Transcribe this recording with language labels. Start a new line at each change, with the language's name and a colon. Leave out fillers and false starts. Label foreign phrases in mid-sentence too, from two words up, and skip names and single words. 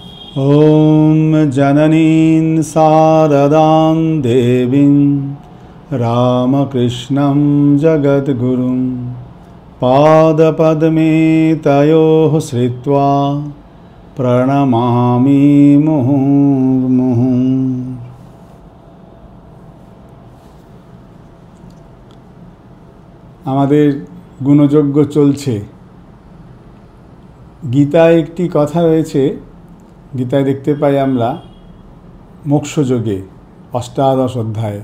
Sanskrit: ॐ जननीं शारदां देवीं रामकृष्णं जगद्गुरुं पादपद्मे तयोः श्रित्वा प्रणमामि मुहुर्मुहुः।
Bangla: আমাদের গুণযজ্ঞ চলছে। গীতায় একটি কথা রয়েছে, গীতায় দেখতে পাই আমরা মোক্ষযোগে অষ্টাদশ অধ্যায়ে।